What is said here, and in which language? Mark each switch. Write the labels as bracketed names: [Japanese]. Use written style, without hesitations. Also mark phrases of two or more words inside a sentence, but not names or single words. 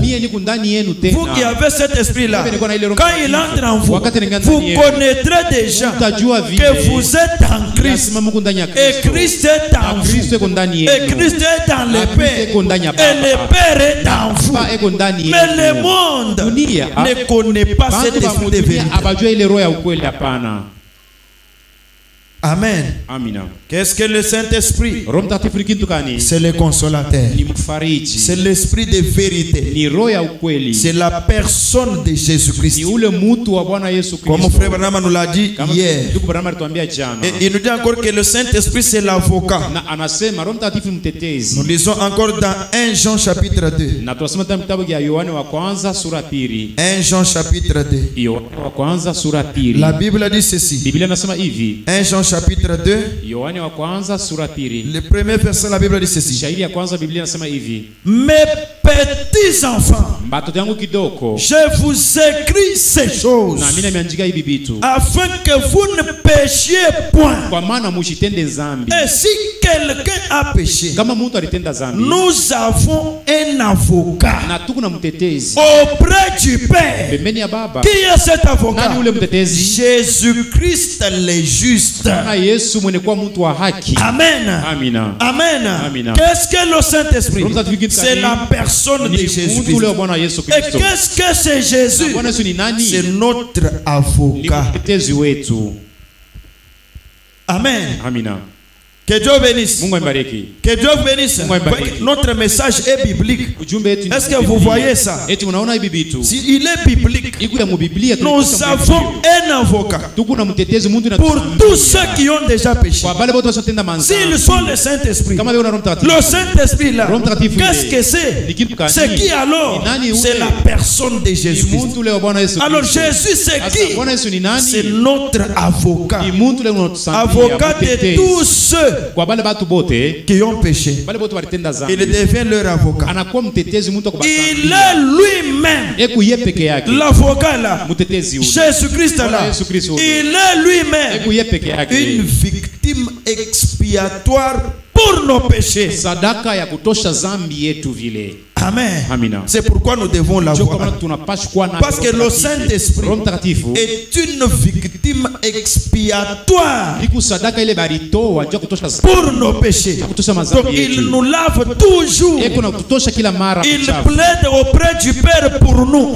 [French] Vous qui avez cet esprit-là, quand il entre en vous, vous connaîtrez déjà que vous êtes en Christ et Christ est en vous et Christ est dans le Père et le Père est en vous. Mais le monde ne connaît pas cet esprit de vérité. Amen. [Swahili] Amina. [French] Qu'est-ce que le Saint-Esprit? [Swahili] Roho Mtakatifu ni kitu gani? [French] C'est le consolateur. [Swahili] Ni mfariji. [French] C'est l'esprit de vérité. [Swahili] Ni roho ya ukweli. [French] C'est la personne de Jésus-Christ. [Swahili] Ni ule mtu wa Bwana Yesu Kristo. [French] Comme frère Branham nous l'a dit hier. [Swahili] Ndugu Branham alituambia jana. [French] Et il nous dit encore que le Saint-Esprit c'est l'avocat. [Swahili] Na anasema Roho Mtakatifu mtetezi. [French] Nous lisons encore dans 1 Jean chapitre 2. [Swahili] Na tunasoma tena kitabu cha Yohane wa kwanza sura 2. [French] 1 Jean chapitre 2. [Swahili] Yohane wa kwanza sura 2. [French] La Bible dit ceci. [Swahili] Biblia inasema hivi. [French] 1 Jean chapitre 2. [Swahili] Yohane wa kwanza sura 2. [French] Le premier verset la Bible dit ceci. [Swahili] Shairi ya kwanza Biblia inasema hivi. [French] Mes petits enfants, [Swahili] Mbatoto yangu kidogo, [French] je vous écris ces choses [Swahili] na mimi nimeandika hivi vitu [French] afin que vous ne péchiez point. [Swahili] kwa maana mushitende zambi. [French] Et si quelqu'un a péché, [Swahili] Kama mtu alitenda zambi, [French] nous avons un avocat [Swahili] na tuko na mtetezi [French] auprès du Père. [Swahili] pembeni ya Baba. [French] Qui est cet avocat? [Swahili] Nani ule mtetezi? [French] Jésus-Christ le juste. [Swahili] Na Yesu mwenye kuwa mtu wa haki. [French] Amen. [Swahili] Amina. [French] Amen. [Swahili] Amina. [French] Qu'est-ce que le Saint-Esprit? [Swahili] Roho Mtakatifu [French] C'est la personne de [Swahili] ni [French] Jésus-Christ. [Swahili] mtu ule wa Bwana Yesu [French] Et [Swahili] Kristo. [French] qu'est-ce que c'est Jésus? [Swahili] Bwana Yesu ni nani? [French] C'est notre [Swahili] Ni [French] avocat. [Swahili] mtetezi wetu. [French] Amen. [Swahili] Amina. [French] Que Dieu bénisse. [Swahili] Mungu ambariki. [French] Que Dieu bénisse. Notre message est biblique. [Swahili] Ujumbe wetu ni [French] Est-ce que vous voyez ça? [Swahili] eti unaona hivi vitu? [French] Si il est biblique, [Swahili] Iko ya mubiblia [French] nous avons un avocat [Swahili] tuko na mtetezi mtu [French] pour tous ceux qui ont déjà péché. [Swahili] kwa bale wote wasotenda manza. [French] S'ils sont le Saint-Esprit, [Swahili] Kama leo na Roho Mtakatifu. [French] le Saint-Esprit là, [Swahili] Roho Mtakatifu [French] qu'est-ce [Swahili] ile. [French] que c'est? [Swahili] Ni kitu gani? [French] C'est qui alors? [Swahili] Ni nani ule? [French] C'est la personne de [Swahili] Ni [French] Jésus-Christ. [Swahili] mtu ule wa Bwana Yesu [French] Alors [Swahili] Kristo. [French] Jésus c'est [Swahili] Sasa [French] qui? [Swahili] Bwana Yesu ni nani? [French] C'est notre avocat. [Swahili] Ni mtu ule unatusambia. [French] Avocat de tous ceux [Swahili] kwa bale batu bote [French] qui ont péché. [Swahili] bale bote walitenda zambi. [French] Il devient leur avocat. [Swahili] Anakuwa mtetezi mtu kwa [French] Il est lui-même [Swahili] Eku ye peke yake. [French] l'avocat là. [Swahili] Mtetezi ule. [French] Jésus-Christ [Swahili] Bwana [French] là. [Swahili] Yesu Kristo ule. [French] Il est lui-même [Swahili] Eku ye peke yake. [French] une victime expiatoire pour nos péchés. [Swahili] Sadaka ya kutosha zambi yetu vile. [French] Amen. [Swahili] Amina. [French] C'est pourquoi nous devons l'avoir. Parce que le Saint-Esprit est une victime expiatoire pour nos péchés. Donc il nous lave toujours. Il plaide auprès du Père pour nous.